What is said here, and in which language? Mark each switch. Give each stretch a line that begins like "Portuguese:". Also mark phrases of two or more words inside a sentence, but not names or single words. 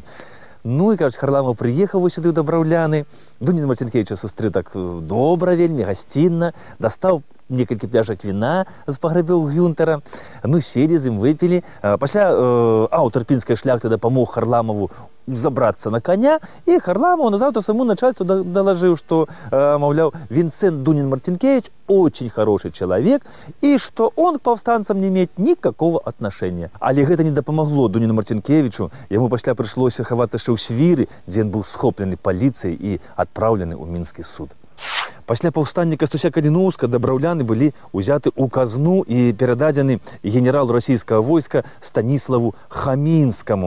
Belarusian: Ну, і, кажуць, Харламов прыехаў сюды ў Дабраўляны, Дуніна Марцінкевіча сустрэў так добра, вельмі гасцінна, дастаў некалькі пляшак віна з паграбоў Гюнтера, ну, селі з ім выпілі. Пасля аўтар пінскай шляхты дапамог Харламову забрацца на коня, і Харламов назаўтра
Russian: самому начальству доложил, что, маўляў, Винсент Дунин Марцинкевич очень хороший человек, и что он к повстанцам не имеет никакого отношения.
Belarusian: Але гэта не дапамагло Дунину Марцинкевичу, ему пасля прыйшлося хавацца яшчэ ў Свіры, дзе ён быў схоплены паліцыяй і адпраўлены ў Мінскі суд. Пасля паўстання Кастуся Каліноўска Дабраўляны былі ўзяты ў казну і перададзены генералу расійскага войска Станіславу Хамінскаму.